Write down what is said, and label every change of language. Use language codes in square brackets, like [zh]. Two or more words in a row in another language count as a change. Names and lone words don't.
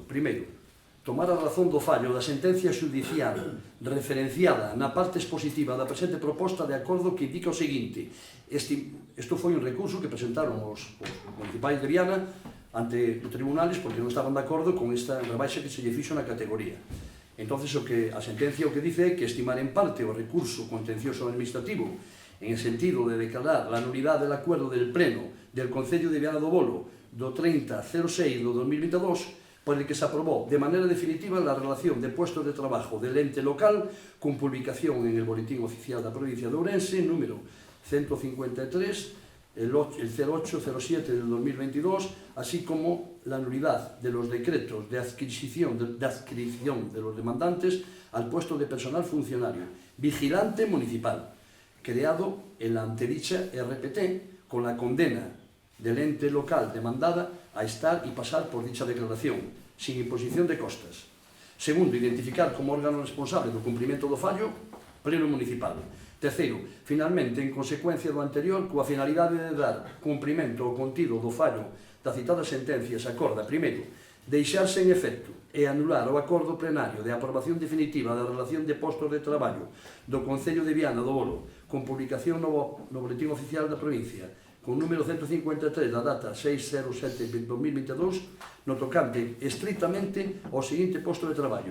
[gl] Primeiro, tomar a razón do fallo da sentencia xudicial referenciada na parte expositiva da presente proposta de acordo que indica o seguinte. Isto foi un recurso que presentaron os municipais de Viana ante os tribunales porque non estaban de acordo con esta rebaixa que se lle fixo na categoría. [es] Entonces, [gl] a sentencia o que dice é que estimar en parte o recurso contencioso administrativo [es] en el sentido de declarar la nulidade del acuerdo del Pleno del Concello de Viana do Bolo [gl] do 30/06 do 2022 [es] por el que se aprobó de manera definitiva la relación de puestos de trabajo del ente local con publicación en el Boletín Oficial da Provincia de Ourense, número 153, el 0807 del 2022, así como la nulidad de los decretos de adscripción de los demandantes al puesto de personal funcionario, vigilante municipal, creado en la antedicha RPT con la condena del ente local demandada a estar y pasar por dicha declaración, sin imposición de costas. [gl] Segundo, identificar como órgano responsable do cumprimento do fallo Pleno Municipal. Terceiro, finalmente, en consecuencia do anterior, coa finalidade de dar cumprimento ao contido do fallo da citada sentencia, se acorda, primeiro, deixarse en efecto e anular o acordo plenario de aprobación definitiva da relación de postos de traballo do Concello de Viana do Bolo con publicación no Boletín Oficial da Provincia con número 153 da data 6/07/2022 no tocante estrictamente ao seguinte posto de traballo.